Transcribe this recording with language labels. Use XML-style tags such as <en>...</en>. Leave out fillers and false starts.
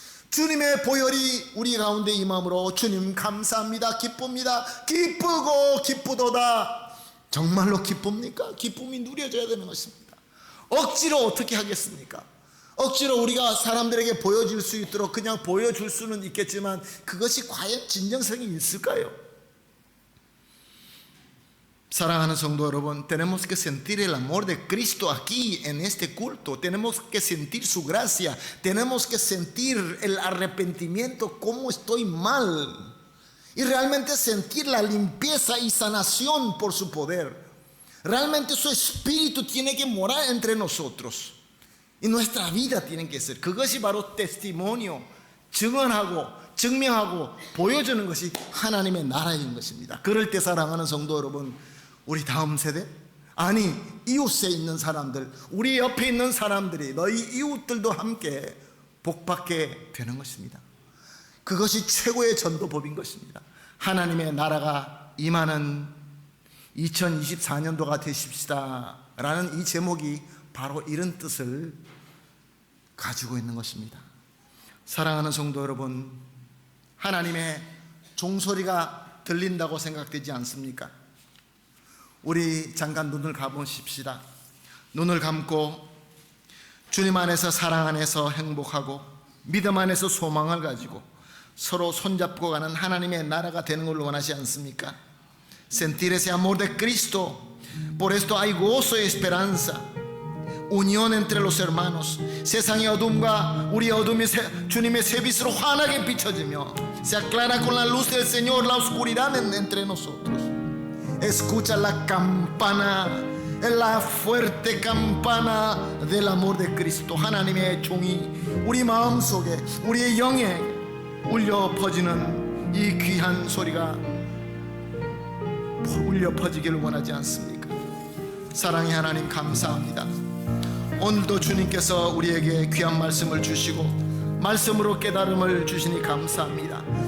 <ko>주님의 보혈이 우리 가운데 임함으로 주님 감사합니다, 기쁩니다, 기쁘고 기쁘도다. 정말로 기쁩니까? 기쁨이 누려져야 되는 것입니다. 억지로 어떻게 하겠습니까? 억지로 우리가 사람들에게 보여줄 수 있도록 그냥 보여줄 수는 있겠지만 그것이 과연 진정성이 있을까요? 사랑하는 성도 여러분,</ko> <es>tenemos que sentir el amor de Cristo aquí en este culto. Tenemos que sentir su gracia. Tenemos que sentir el arrepentimiento, cómo estoy mal. Y realmente sentir la limpieza y sanación por su poder. Realmente su espíritu tiene que morar entre nosotros. Y nuestra vida tiene que ser.</es> <ko>그것이 바로 testimonio, 증언하고 증명하고 보여주는 것이 하나님의 나라인 것입니다. 그럴 때 사랑하는 성도 여러분, 우리 다음 세대, 아니 이웃에 있는 사람들, 우리 옆에 있는 사람들이, 너희 이웃들도 함께 복받게 되는 것입니다. 그것이 최고의 전도법인 것입니다. 하나님의 나라가 임하는 2024년도가 되십시다 라는 이 제목이 바로 이런 뜻을 가지고 있는 것입니다. 사랑하는 성도 여러분, 하나님의 종소리가 들린다고 생각되지 않습니까? 우리 잠깐 눈을 감으십시다. 눈을 감고 주님 안에서, 사랑 안에서 행복하고 믿음 안에서 소망을 가지고 서로 손잡고 가는 하나님의 나라가 되는 걸 원하지 않습니까?</ko> <es>Sentir ese amor de Cristo. Por esto hay gozo y esperanza. unión entre los hermanos.</es> <ko>세상의 어둠과 우리 어둠이 주님의 새빛으로 환하게 비춰지며</ko> <es>se aclara con la luz del Señor la oscuridad entre nosotros. Escucha la campana La fuerte campana del amor de Cristo.</es> <ko>하나님의 종이 우리 마음속에, 우리의 영에 울려 퍼지는 이 귀한 소리가 울려 퍼지기를 원하지 않습니까? 사랑의 하나님, 감사합니다. 오늘도 주님께서 우리에게 귀한 말씀을 주시고 말씀으로 깨달음을 주시니 감사합니다.</ko>